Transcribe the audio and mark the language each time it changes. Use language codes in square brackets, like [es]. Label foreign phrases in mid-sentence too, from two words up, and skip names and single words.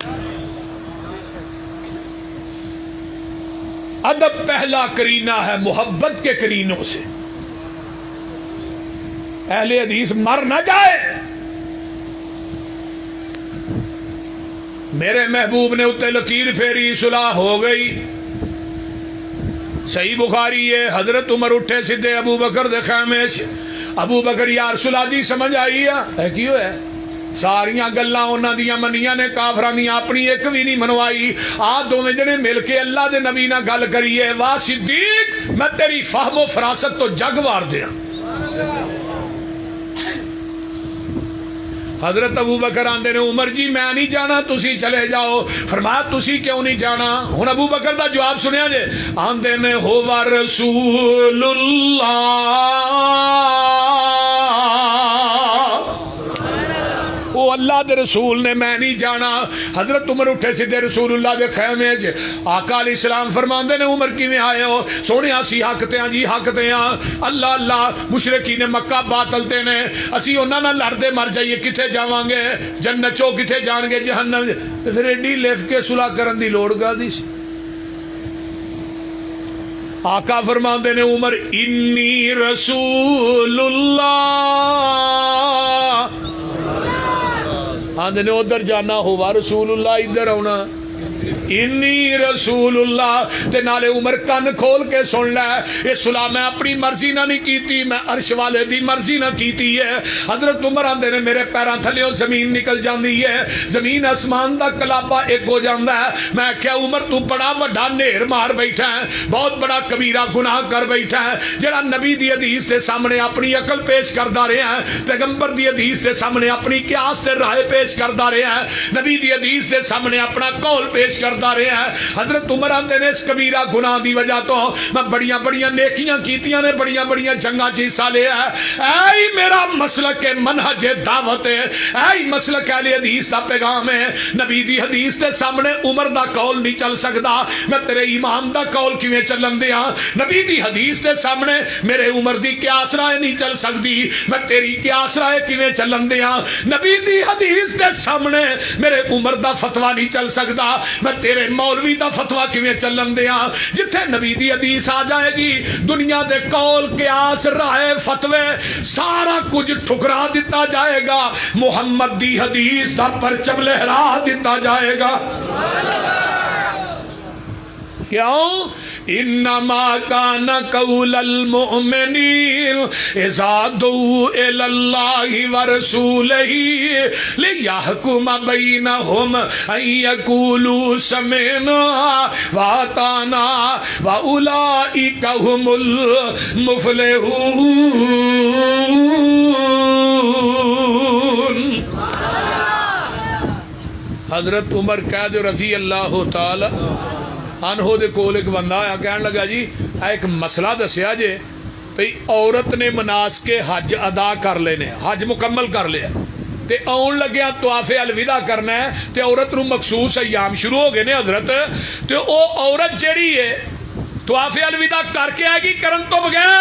[ur] ادب پہلا کرینہ ہے محبت کے کرینوں سے. اہل حدیث مر نہ جائے. [pa] میرے محبوب نے اتے لکیر پھیری, صلح ہو گئی. صحیح بخاری ہے, حضرت عمر اٹھے سدھے ابو بکر دے خیمے چ. ابو بکر یار صلح دی سمجھ آئی ہے کیوں ہے, ساریاں گلاں انہاں دیاں منیاں نے, کافراں دیاں اپنی ایک بھی نہیں منوائی. آ دوویں جنے مل کے اللہ دے نبی نال گل کریے, واہ صدیق میں تیری فہم و فراست تو جگ وار دیاں. حضرت ابو بکر آندے نے عمر جی میں نہیں جانا, تسی چلے جاؤ. فرمایا تسی کیوں نہیں جانا. ہن ابو بکر دا جواب سنیا جے. آندے نے ہو رسول اللہ, وہ اللہ دے رسول نے, میں نہیں جانا. حضرت عمر اٹھے سیدھے رسول اللہ دے خیمے چ. آقا [ar] علیہ السلام [pa] فرماندے نے عمر کیویں آئے ہو. سونے اسی حق تے ہاں جی, حق تے ہاں. اللہ اللہ مشرکین مکہ باطل تے نے, اسی انہاں نال لڑدے مر جائیے کتے جاواں گے, جنت چوں کتے جان گے جہنم. پھر ایڈی لف کے صلح کرن دی لوڑ گادی سی. آقا فرماندے نے عمر [ar] انی رسول اللہ, [pa] آندے نے ادھر جانا ہوا رسول اللہ, ادھر آنا [ar] انی رسول اللہ. [pa] تے نالے عمر کن کھول کے سن لے, یہ صلح میں اپنی مرضی نہ نہیں کیتی, میں عرش والے دی مرضی نہ کیتی ہے. حضرت عمر آندے نے میرے پیراں تھلیوں زمین نکل جاندی ہے, زمین آسمان دا کلابا ایک ہو جاندا ہے. میں کیا عمر تو بڑا وڈا نیر مار بیٹھا ہے, بہت بڑا کبیرہ گناہ کر بیٹھا ہے, جڑا نبی دی حدیث دے سامنے اپنی عقل پیش کردا رہا ہے, پیغمبر دی حدیث دے سامنے اپنی قیاس تے رائے پیش کردا رہا ہے, نبی دی حدیث دے سامنے اپنا قول پیش کردا رہا ہے. حضرت عمر آندے نے اس کبیرہ گناہ دی وجہ تو میں بڑیاں بڑیاں نیکیاں کیتیاں نے, بڑیاں بڑیاں جنگاں چ حصہ لیا ہے. اے میرا مسلک منہج دعوت ہے, اے مسلک اہل حدیث دا پیغام ہے. نبی دی حدیث دے سامنے عمر دا قول نہیں چل سکدا, میں تیرے امام دا قول کیویں چلن دیاں. نبی دی حدیث دے سامنے میرے عمر دی قیاس رائے نہیں چل سکدی, میں تیری قیاس رائے کیویں چلن دیاں. نبی دی حدیث دے سامنے میرے عمر دا فتویٰ نہیں چل سکدا, میں تیرے مولوی دا فتویٰ کیویں چلن دیاں. جتھے نبی دی حدیث آ جائے گی, دنیا دے قول قیاس رائے فتوے سارا کچھ ٹھکرا دیتا جائے گا, محمد دی حدیث دا پرچم لہرا دیتا جائے گا. کیوں؟ [ar] انما کان قول المؤمنین اذا دعوا الی اللہ ورسولہ لیحکم بینہم ان یقولوا سمعنا واطعنا واولئک هم المفلحون۔ [pa] حضرت عمر قید [ar] رضی اللہ تعالی عنہ [pa] دے کول ایک بندہ آیا، کہنے لگا جی ایک مسئلہ دسیا جے بھئی عورت نے مناسک حج ادا کر لینے، حج مکمل کر لیا تے آن لگیا طواف الوداع کرنا ہے تے عورت نو مخصوص ایام شروع ہو گئے نے حضرت، تے او عورت جیڑی ہے طواف الوداع کر کے آئے گی کرن تو بغیر؟